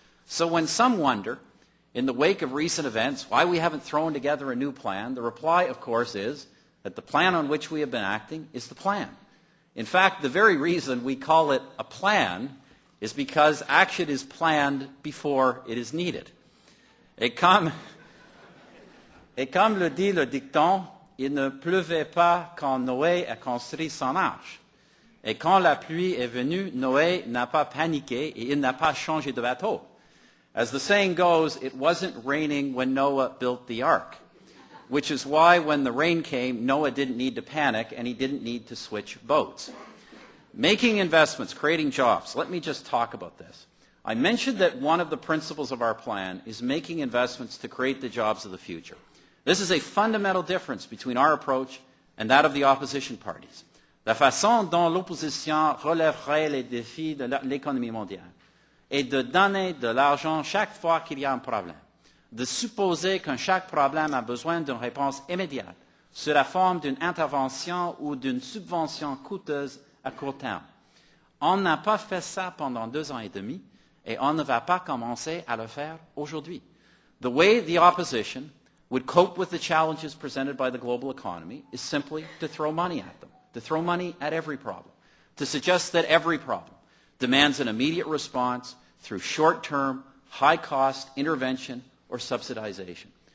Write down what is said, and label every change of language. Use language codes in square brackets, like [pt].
[en] So when some wonder, in the wake of recent events, why we haven't thrown together a new plan, the reply, of course, is that the plan on which we have been acting is the plan. In fact, the very reason we call it a plan is because action is planned before it is needed. [fr] Et comme le dit le dicton, il ne pleuvait pas quand Noé a construit son arche. Et quand la pluie est venue, Noé n'a pas paniqué et il n'a pas changé de bateau. [en] As the saying goes, it wasn't raining when Noah built the ark, which is why when the rain came, Noah didn't need to panic and he didn't need to switch boats. Making investments, creating jobs. Let me just talk about this. I mentioned that one of the principles of our plan is making investments to create the jobs of the future. This is a fundamental difference between our approach and that of the opposition parties. [fr] La façon dont l'opposition relèverait les défis de l'économie mondiale est de donner de l'argent chaque fois qu'il y a un problème, de supposer que chaque problème a besoin d'une réponse immédiate sous la forme d'une intervention ou d'une subvention coûteuse à court terme. On n'a pas fait ça pendant 2 ans et demi et on ne va pas commencer à le faire aujourd'hui. [en] The way the opposition would cope with the challenges presented by the global economy is simply to throw money at them, to throw money at every problem, to suggest that every problem demands an immediate response through short-term, high-cost intervention or subsidization.